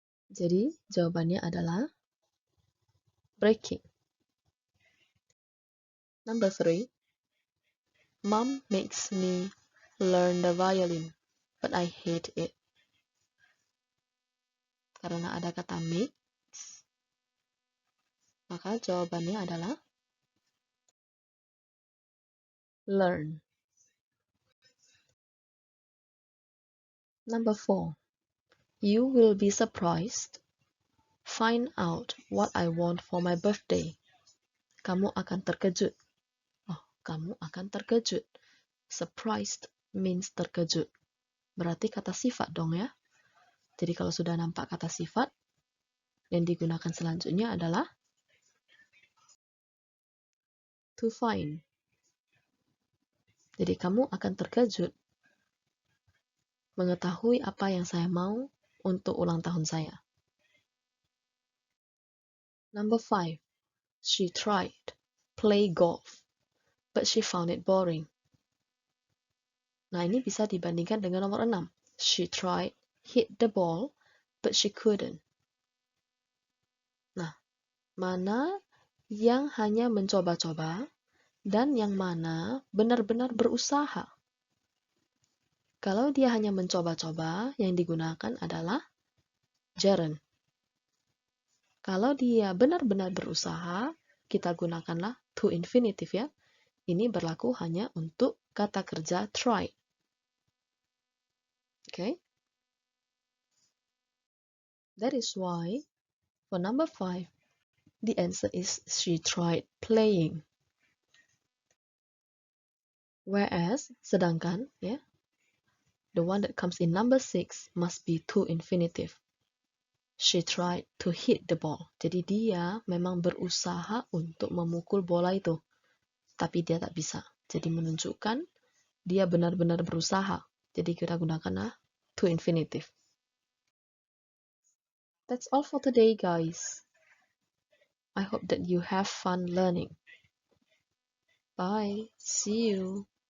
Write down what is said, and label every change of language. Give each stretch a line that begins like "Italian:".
Indonesian: Jadi jawabannya adalah breaking.
English: Number 3. Mom makes me learn the violin, but I hate it.
Indonesian: Karena ada kata makes, maka jawabannya adalah learn.
English: Number 4. You will be surprised Find out what I want for my birthday.
Indonesian: Kamu akan terkejut. Oh, kamu akan terkejut.
English: Surprised means
Indonesian: terkejut. Berarti kata sifat dong ya. Jadi kalau sudah nampak kata sifat, yang digunakan selanjutnya adalah to find. Jadi kamu akan terkejut mengetahui apa yang saya mau untuk ulang tahun saya.
English: Number 5. She tried play golf, but she found it boring.
Indonesian: Nah, ini bisa dibandingkan dengan nomor 6.
English: She tried hit the ball, but she couldn't.
Indonesian: Nah, mana yang hanya mencoba-coba dan yang mana benar-benar berusaha? Kalau dia hanya mencoba-coba, yang digunakan adalah gerund. Kalau dia benar-benar berusaha, kita gunakanlah to infinitive ya. Ini berlaku hanya untuk kata kerja try.
English: Okay? That is why for number 5, the answer is she tried playing. Whereas,
Indonesian: sedangkan, ya,
English: the one that comes in number 6 must be to infinitive. She tried to hit the ball.
Indonesian: Jadi dia memang berusaha untuk memukul bola itu. Tapi dia tak bisa. Jadi menunjukkan dia benar-benar berusaha. Jadi kita gunakan to infinitive.
English: That's all for today, guys. I hope that you have fun learning. Bye. See you.